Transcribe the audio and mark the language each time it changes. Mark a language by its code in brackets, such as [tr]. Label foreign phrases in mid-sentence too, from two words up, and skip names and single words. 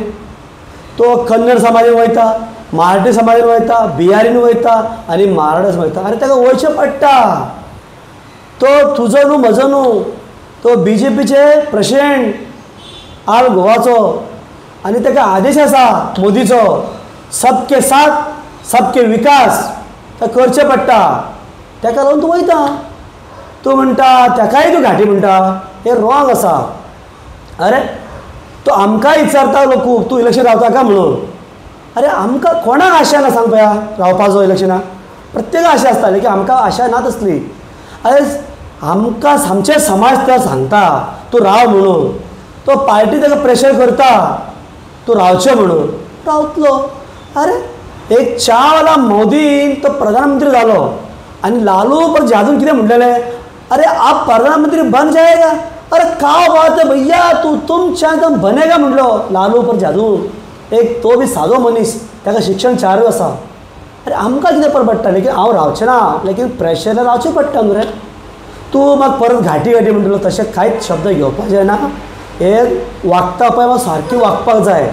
[kok] तो कन्नड समाजान वयता, मराठी समाजान वयता, बिहारीन वयता आनी महाराष्ट्रान वयता. अरे ताका वयचें पडटा. तो तुजो न्हू म्हजो न्हू, तो BJPचे [en] president all [kok] गोवाचो आनी ताका आदेश आसा मोदीचो, [hi] सबके साथ सबके विकास [kok] ते करचें पडटा. ताका लागून तूं वयता. तूं म्हणटा ताकाय तूं घाटी म्हणटा, हें रॉंग आसा. अरे तो आमकां विचारता लोक तूं इलेक्शन रावता काय म्हणून. अरे आमकां कोणाक आशा ना सांग पळया रावपाचो इलेक्शनाक? प्रत्येकाक आशा आसताली की आमकां आशा ना तसली. अरे आमकां आमचे समाज तर सांगता तूं राव म्हणून, तो पार्टी ताका प्रेशर करता तूं रावचें म्हणून, रावतलो. अरे एक च्यावाला मोदीन तो प्रधानमंत्री जालो आनी लालू प्रसाद कितें म्हणलेलें, [hi] अरे आप प्रधानमंत्री बन जाएगा. अरे काय बात है भैया, तू तुम चाहे बनेगा म्हणलो लालू प्रसाद. [kok] एक तो बी सादो मनीस, ताका शिक्षण 4 आसा. अरे आमकां कितें परवडटा, लेकीन हांव रावचें ना, लेकीन प्रेशर रावचें पडटा न्हू रे. तूं म्हाका परत घाटी घाटी म्हणटलो, तशें कांयच शब्द घेवपाचें ना. हे वागता पळय म्हाका सारकें वागपाक जाय.